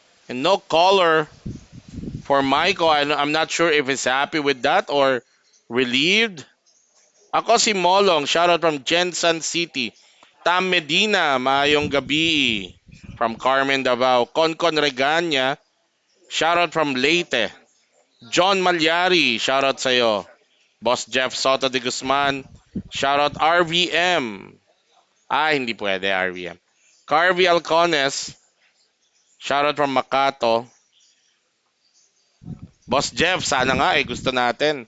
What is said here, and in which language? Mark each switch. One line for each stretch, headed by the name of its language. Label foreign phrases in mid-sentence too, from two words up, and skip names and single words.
English: And no caller for Michael. I'm not sure if he's happy with that or relieved.
Filipino: Ako si Molong,
English: shoutout from
Filipino: Jensen City. Tam Medina,
Hiligaynon: maayong gabi. From Carmen Davao.
English: Konkon Reganya, shoutout from Leyte.
Filipino: John Malyari, shoutout sa'yo. Boss Jeff Soto de Guzman, shoutout RVM. Hindi pwede RVM.
English: Carvey Alcones, shoutout from Makato.
Filipino: Boss Jeff, sana nga gusto natin.